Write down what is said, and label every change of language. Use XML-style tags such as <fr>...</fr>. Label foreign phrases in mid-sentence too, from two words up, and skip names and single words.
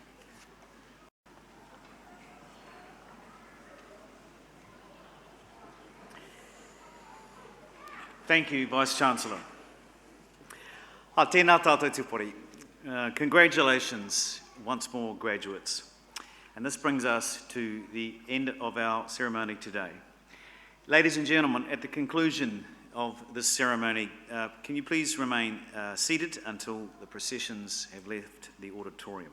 <en>Thank you, Vice-Chancellor.</en> <mi>Tēnā tātou tupori.</mi> <en>Congratulations once more, graduates. And this brings us to the end of our ceremony today. Ladies and gentlemen, at the conclusion of this ceremony, can you please remain seated until the processions have left the auditorium?</en>